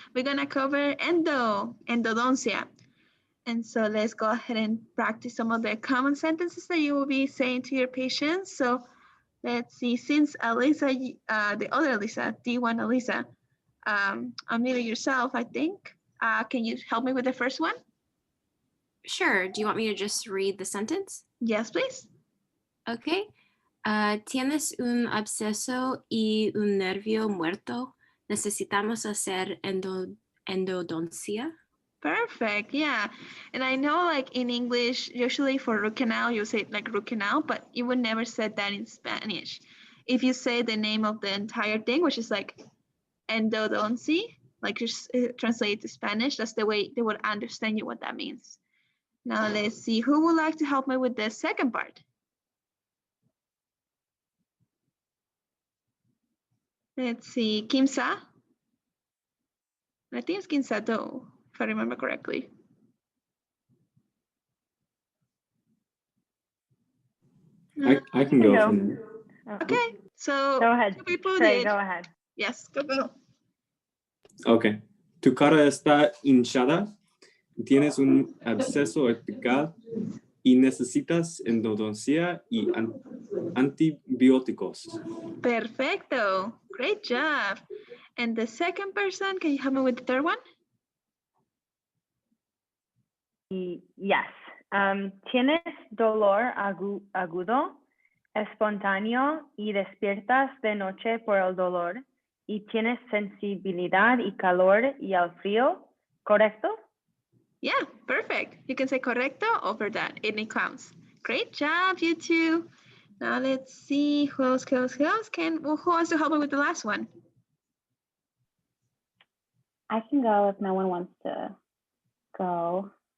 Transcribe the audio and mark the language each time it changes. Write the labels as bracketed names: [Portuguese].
[English] We're going to cover endodoncia. And so let's go ahead and practice some of the common sentences that you will be saying to your patients. So let's see, since Alisa, the other Alisa, D1 Alisa, unmute yourself, I think. Can you help me with the first one? Sure. Do you want me to just read the sentence? Yes, please. Okay. [Spanish] Tienes un absceso y un nervio muerto. Necesitamos hacer endodoncia. [English] Perfect. Yeah. And I know like in English, usually for root canal, you say like root canal, but you would never say that in Spanish. If you say the name of the entire thing, which is like endodoncy, like just translate to Spanish. That's the way they would understand you what that means. Now let's see, who would like to help me with the second part? Let's see, Kimsa. I think it's Kimsa though, if I remember correctly. I can go. From, Okay, so Go ahead. two people Trey, did. go ahead. Yes, go. ok. [Spanish] Tu cara está hinchada, tienes un absceso epical y necesitas endodoncia y antibióticos. Perfecto. [English] Great job. And the second person, can you help me with the third one? Yes. [Spanish] Tienes dolor agudo, espontáneo y despiertas de noche por el dolor y tienes sensibilidad y calor y al frío, ¿correcto? [English] Yeah, perfect. You can say correcto over that. It counts. Great job, you two. Now let's see who else. Who wants to help me with the last one? I can go if no one wants to go.